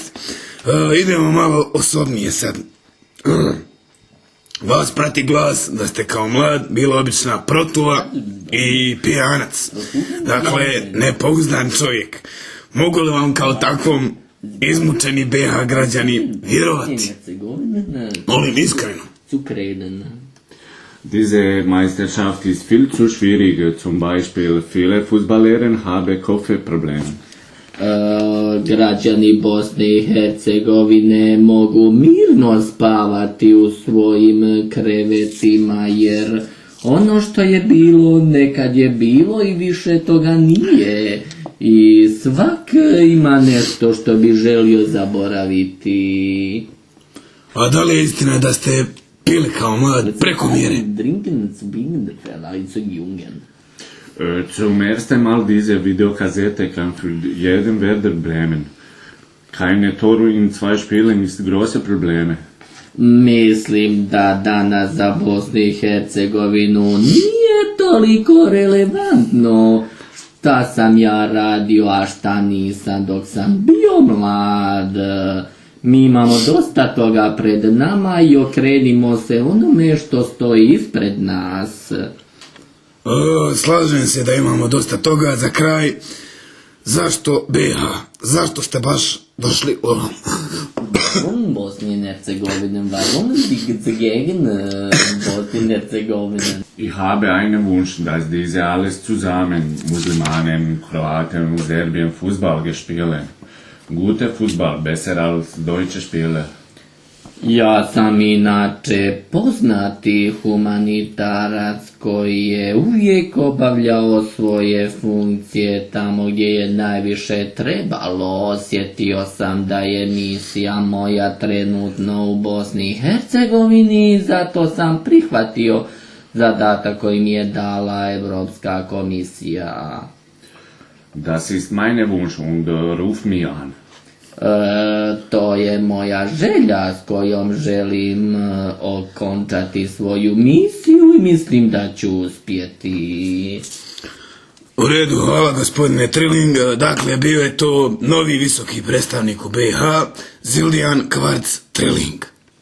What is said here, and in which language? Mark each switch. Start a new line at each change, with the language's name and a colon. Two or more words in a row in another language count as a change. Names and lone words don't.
Bosnian: Idemo malo osobnije sad. Vas prati glas da ste kao mlad bila obična protuva i pijanac. Dakle, nepouzdan čovjek. Mogu li vam kao takvom izmučeni BiH građani vjerovati? Molim iskreno.
German: Diese Meisterschaft ist viel zu schwierig. Zum Beispiel viele Fußballerinnen haben Kopfprobleme.
Bosnian: Građani Bosne i Hercegovine mogu mirno spavati u svojim krevetima jer ono što je bilo nekad je bilo i više toga nije i svak ima nešto što bi želio zaboraviti. A da li je istina da ste pili kao mlad preko mjere?
German: Zum ersten Mal diese Videokassette kam für jeden Werder Bremen. Keine Tore in 2 Spielen ist große Probleme.
Bosnian: Mislim da danas za Bosnu i Hercegovinu nije nije toliko relevantno šta sam ja radio, a šta nisam dok sam bio mlad. Mi imamo dosta toga pred nama i okrenimo se onome što stoji ispred nas. Slažem se da imamo dosta toga. Za kraj, zašto BiH? Zašto ste baš došli ovom?
German: Bosnien Herzegowinen, warum die Gegend Bosnien Herzegowinen? Ich habe einen Wunsch, dass diese alles zusammen, Muslimanen, Kroaten und Serbien, Fußball spielen. Gute Fußball, besser als deutsche Spieler.
Bosnian: Ja sam inače poznati humanitarac koji je uvijek obavljao svoje funkcije tamo gdje je najviše trebalo. Osjetio sam da je misija moja trenutno u Bosni i Hercegovini i zato sam prihvatio zadatak koji mi je dala Europska komisija.
German: Das ist meine Wunsch und ruf mich an.
Bosnian: To je moja želja s kojom želim okončati svoju misiju i mislim da ću uspjeti. U redu, hvala gospodine Trilling. Dakle, bio je to novi visoki predstavnik u BiH, Zildjian Kvarc Trilling.